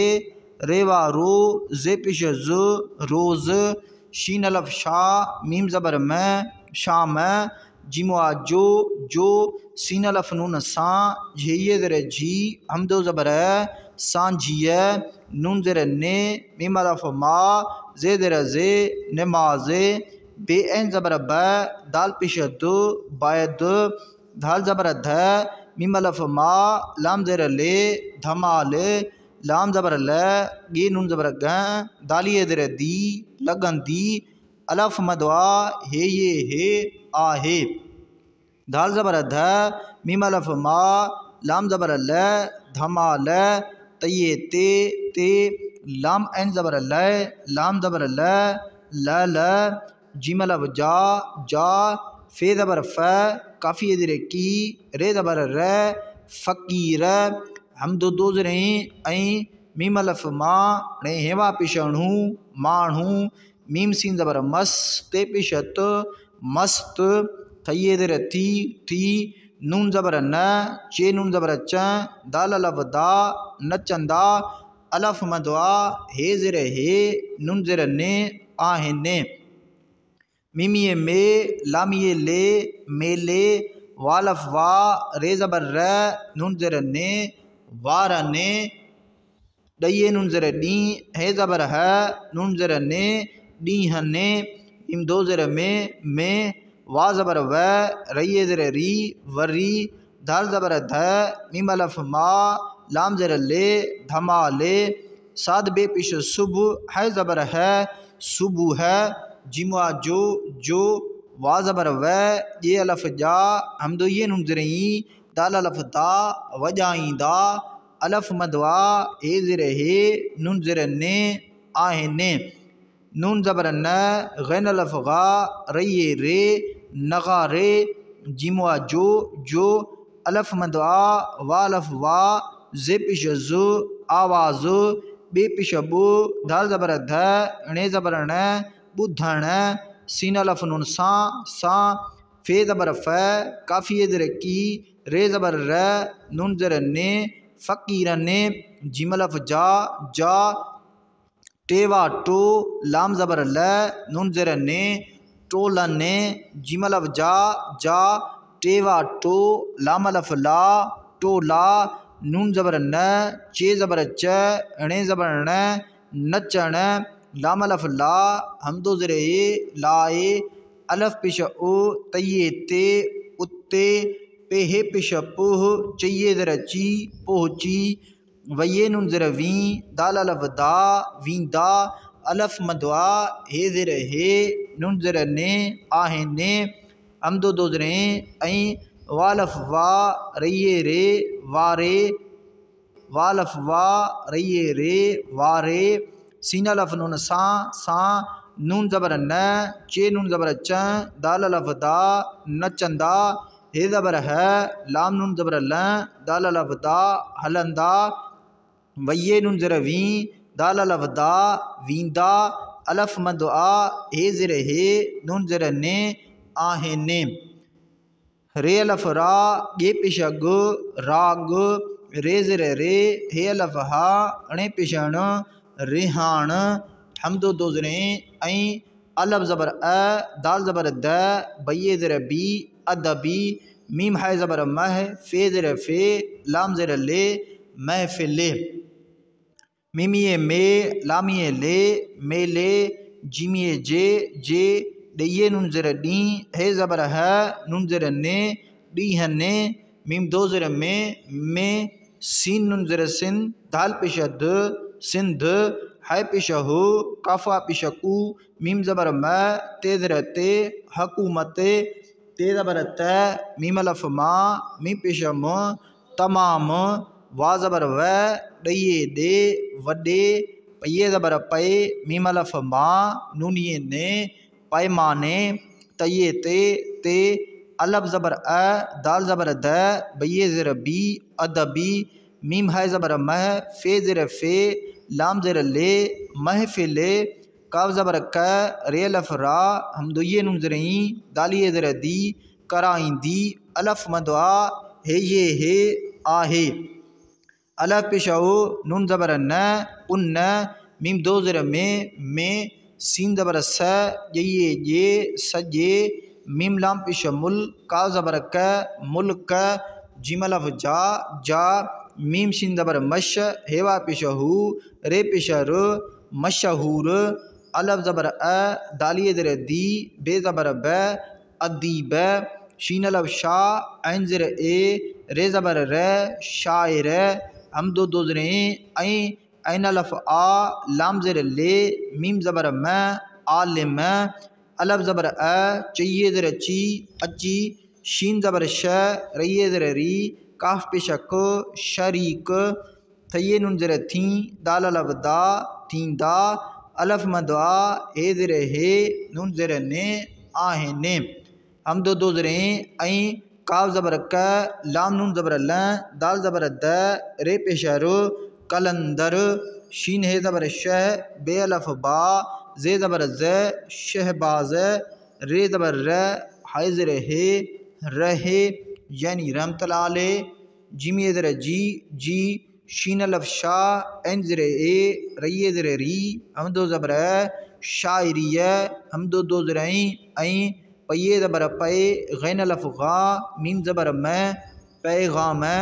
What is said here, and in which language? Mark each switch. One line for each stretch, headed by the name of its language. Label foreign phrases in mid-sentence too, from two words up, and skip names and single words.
Sindhi: रेवा रो, जे पेश ज, रोज़, शीन अलफ शा, मीम ज़बर में, शाम, जिमुआ जो, सीन अलफ नून सा, झे ज़र झी, हम दो ज़बर सांझिय, नून ज़र ने, मीम अलफ मा, जे ज़र जे, नमाज़े, बे एन ज़बर ब दाल पेश दो बैद धाल ज़बर ध मीम अलफ मा लाम ज़ेर ले धमाल लाम ज़बर ल गे नून ज़बर ग दालिए ज़ेर दी लगन दी अलफ मदवा हे ये हे आहे दाल ज़बर ध मीम अलफ मा लाम ज़बर ल धमाल तये ते लाम एन ज़बर ल लाम ज़बर ल जीम अलफ जा फे ज़बर फ काफ़ी ज़ेर की रे ज़बर र फ़कीर हमदो दो ज़रे ऐं मीम अलफ मा ने हेवा पिशणू माण्हू मीम सीन ज़बर मस ते पिशत मस्त थये ज़ेर थी नून ज़बर न चे नून ज़बर च दाल अलफ दा नचंदा अलफ मदवा हे ज़ेर हे नून ज़ेर ने आहिने मीमिए में लामिए ले मेले वालफ वा रे ज़बर र नून ज़ेर ने वार ने डये नून ज़ेर डी हे ज़बर है नून ज़ेर ने डी हने इम दो ज़ेर में वा ज़बर व रये ज़ेर री वरी दाल ज़बर ध मीम अलफ मा लाम ज़ेर ले धमाले साद बे पिश सुब है ज़बर है सुबह है जिमा जो वा ज़बर व ये अलफ जा हमदो ये नून ज़रई दाल अलफ दा वजाइंदा अलफ मदवा हे ज़ेर हे नून ज़ेर ने आहिने नून ज़बर न गैन अलफ गा रये रे नगा रे जिमा जो अलफ मदवा वा अलफ वा जे पिश जो आवाज़ बे पिश बो दाल ज़बर ध ने ज़बर न बुधण सीन अलफ नून सा फे ज़बर फ काफ़ी ज़ेर की रे ज़बर र नून ज़ेर ने फ़कीर ने जिम अलफ जा टेवा टो लाम ज़बर ल नून ज़ेर ने टोलन ने जिम अलफ जा टेवा टो लाम अलफ ला टोला नून ज़बर न चे ज़बर च ने ज़बर न नचण लाम अलफ ला हमदो ज़ेरे लाए अलफ पिश ओ तये ते उत्ते पेहे पिश पोह चये ज़ेर ची पहुँची वये नून ज़ेर वी दाल अलफ दा वींदा अलफ मदवा हे ज़ेर हे नून ज़ेर ने आहिने हमदो दो ज़ेरे ऐं वालफ वा रये रे वारे वालफ वा रये रे वारे सीन अलफ नून सा नून ज़बर न चे नून ज़बर च दाल अलफ दा नचंदा हे ज़बर है लाम नून ज़बर ल दाल अलफ दा हलंदा वये नून ज़ेर वी दाल अलफ दा वींदा अलफ मदआ हे ज़ेर हे नून ज़ेर ने आहिने रे अलफ रा गे पिश ग राग रे ज़ेर रे हे अलफ हा अणे पिशण रिहान हमदो दो ज़ेरे ऐं अलफ ज़बर अ दाल ज़बर द बये ज़ेर बी अदबी मीम है ज़बर मह फे ज़ेर फे लाम ज़ेर ले महफिले मीमिए में लामिए ले मेले जिमिए जे डये नून ज़ेर डी हे ज़बर है नून ज़ेर ने डी हने मीम दो ज़ेर में सीन नून ज़ेर सिन दाल पिश द सिंध है पिश हो काफ़ा पिश कू मीम ज़बर म ते ज़ेर ते हकूमत ते ज़बर त मीम अलफ मा मीम पिश म तमाम वा ज़बर व डये दे वडे पये ज़बर पे मीम अलफ मा नूनिये ने पैमाने तये ते अलफ ज़बर अ दाल ज़बर द बये ज़ेर बी अदबी मीम है ज़बर मह फे ज़ेर फे लाम ज़ेर ले महफिले काव ज़बर क रे अलफ रा हमदोये नून ज़रई दालिए ज़ेर दी कराइंदी अलफ मदआ हे ये हे आहे अलफ पिशाओ नून ज़बर न उन मीम दो ज़ेर में सीन ज़बर स ये सजे मीम लाम पिश मुल काव ज़बर क मुल्क जिम अलफ जा मीम शीन ज़बर मश हेवा पिश हु रे पिश र मशहूर अलफ ज़बर अ, दालिए ज़र दी, बे ज़बर ब, अदीब, शीन अलफ शा, ऐन ज़र ए, रे ज़बर र, शायर, हमदो दो ज़रें ऐन अलफ आ, लाम ज़र ले, मीम ज़बर म, आलिम, अलफ ज़बर अ, चइए ज़र ची, अची, शीन ज़बर श, रइए ज़र री, काफ पेशक, शरीक, थइए नुन ज़र थी, दाल अलफ दा, थींदा, अलफ मदवा, हे ज़र हे, नुन ज़र ने, आहे ने, हम दो ज़रें ऐं, काफ ज़बर क, लाम नून ज़बर ल, दाल ज़बर द, रे पेशर, कलंदर, शीन हे ज़बर शह, बे अलफ बा, जे ज़बर ज़, शहबाज, रे ज़बर र, हाय ज़र हे, रहे, यानी
Arabic: رحمة الله عليه,
Sindhi: जिम ये ज़र जी, जी, शीन अलफ शाह, एन ज़र ए, रइए ज़र री, हम दो ज़बर शायरी, हम दो ज़रई ऐं, पये ज़बर पे, गैन अलफ गा, मीम ज़बर मैं, पैगाम,